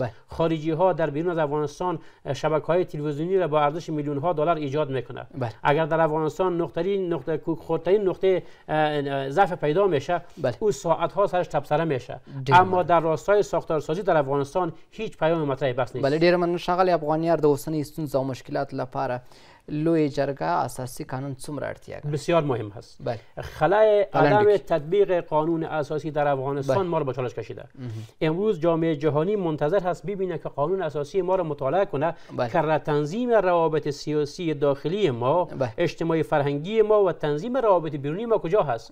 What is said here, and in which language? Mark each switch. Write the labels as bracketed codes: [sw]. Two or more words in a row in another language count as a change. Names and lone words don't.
[fa] خارجی ها در بیرون از افغانستان شبکه‌های تلویزیونی را با ارزش میلیون ها دلار ایجاد میکنه. اگر در افغانستان خردترین نقطه ضعف پیدا میشه او ساعت ها سرش تبصره میشه، اما در راستای ساختارسازی در افغانستان هیچ پیام مطرح بحث نیست. بله، [ps] ډیره مننه ښاغلی افغانیار. د اوسنۍ ستونزو او مشکلاتو لپاره لوی جرګه اساسي قانون څومره اړتیا ده؟ [fa] بسیار مهم هست. خلای عدم تطبیق قانون اساسی در افغانستان ما را به چالش کشیده. امروز جامعه جهانی منتظر هست ببینه که قانون اساسی ما را مطالعه کنه که تنظیم روابط سیاسی داخلی ما، اجتماعی فرهنگی ما و تنظیم روابط بیرونی ما کجا هست.